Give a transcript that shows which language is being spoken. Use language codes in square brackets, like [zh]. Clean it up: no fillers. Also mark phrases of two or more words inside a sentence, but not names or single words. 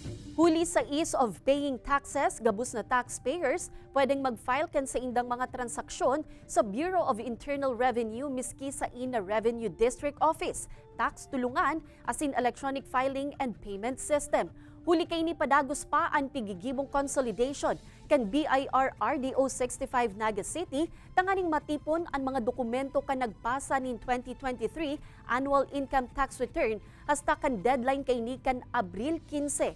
[bik] Huli sa [en] ease of paying taxes, [bik] gabus na taxpayers pwedeng mag-file kan sa indang mga transaksyon sa Bureau of Internal Revenue miski sa ina Revenue District Office, tax tulungan, asin [en] electronic filing and payment system. [bik] Huli kay ni padagos pa ang pigigibong consolidation kan BIR RDO 65 Naga City tanganing matipon ang mga dokumento kan nagpasa nin 2023 [en] annual income tax return [bik] hasta kan deadline kay ni kan Abril 15.